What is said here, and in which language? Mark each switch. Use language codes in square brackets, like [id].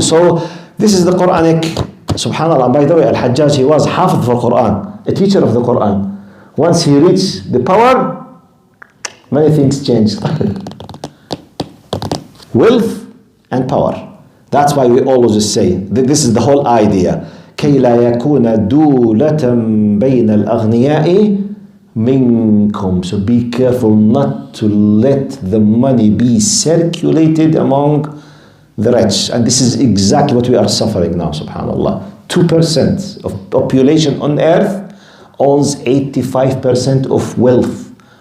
[en] So this is the Quranic. Subhanallah. By the way, Al-Hajjaj, he was Hafiz for Quran, a teacher of the Quran. Once he reached the power, many things changed. Wealth and power. That's why we always say that this is the whole idea. [ar] كي لا يكون دولة بين الأغنياء منكم. [en] So be careful not to let the money be circulated among the rich. And this is exactly what we are suffering now, subhanallah. 2% of population on earth owns 85% of wealth.